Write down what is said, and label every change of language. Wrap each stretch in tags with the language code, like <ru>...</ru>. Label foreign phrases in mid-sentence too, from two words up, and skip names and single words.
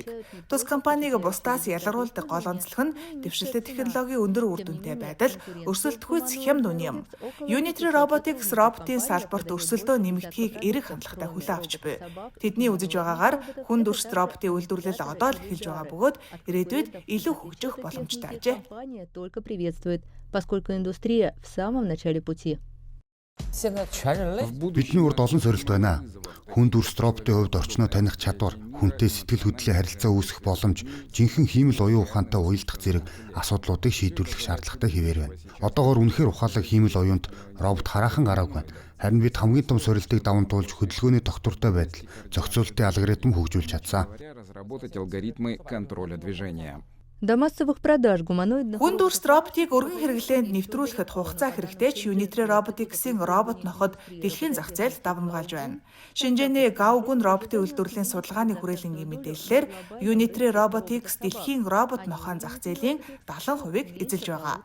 <mn>Тус компаниг бусдаас ялгаруулдаг гол онцлог нь дэвшилтэй технологийн өндөр үр дүнтэй байдал, өрсөлдөхгүй схем дүн юм. Unitary Robotics роботын салбарт өрсөлдөө нэмэгдэхийг эерэг хандлагатай хүлээн авч буй. Тэдний үзэж байгаагаар хүн дүрст роботын үйлдвэрлэл одоо л эхэлж байгаа бөгөөд ирээдүйд илүү хөгжих боломжтой.</mn> <ru>Компания только приветствует, поскольку индустрия в самом начале пути.</ru> <mn>Бидний урд олон сорилт байна. Хүн дүрст роботын хувьд орчноо таних чадвар, хүнтэй сэтгэл хөдлөлийн харилцаа үүсгэх боломж, жинхэнэ хиймэл оюун ухаантай уялдах зэрэг асуудлуудыг шийдвэрлэх шаардлагатай хэвээр байна. Одоогоор үнэхээр ухаалаг хиймэл оюунд робот хараахан гараагүй байна. Харин бид хамгийн том сорилтыг даван туулж хөдөлгөөний доктортой байдал, зохицуулалтын алгоритм хөгжүүлж чадсан.</mn> <ru>Разработать алгоритмы контроля движения. До массовых продаж гуманоидных</ru> <mn>Хүн дүрст роботыг өргөн хэрэглээнд нэвтрүүлэхэд хугацаа хэрэгтэй ч Unitary Robotics-ийн робот ноход дэлхийн зах зээлд давамгаалж байна. Шинжээний Гаогүн роботын үйлдвэрлэлийн судалгааны хүрээлэнгийн мэдээллээр Unitary Robotics дэлхийн робот нохойн зах зээлийн 70%-ийг эзэлж байгаа.</mn>